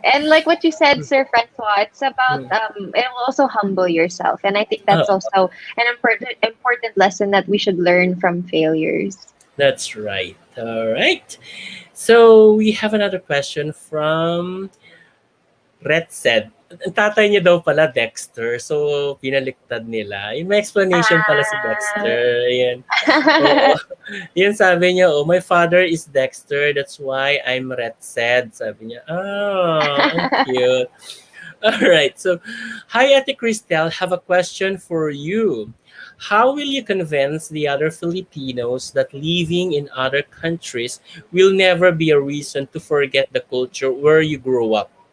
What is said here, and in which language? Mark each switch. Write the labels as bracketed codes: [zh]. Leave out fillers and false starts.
[en] And like what you said, Sir Francois, it's about it will also humble yourself. And I think that's Oh, also an important lesson that we should learn from failures. that's right. Alright. So we have another question from Red said. [tl] ang tatay niya daw pala Dexter, so pinaliktad nila. Yung may explanation pala si Dexter. Ayan. Oo. Yun sabi niya, [en] oh, my father is Dexter, that's why I'm Retsed. [tl] Sabi niya, ang cute. [en] Alright, so, hi Ate Christelle, have a question for you. How will you convince the other Filipinos that living in other countries will never be a reason to forget the culture where you grew up?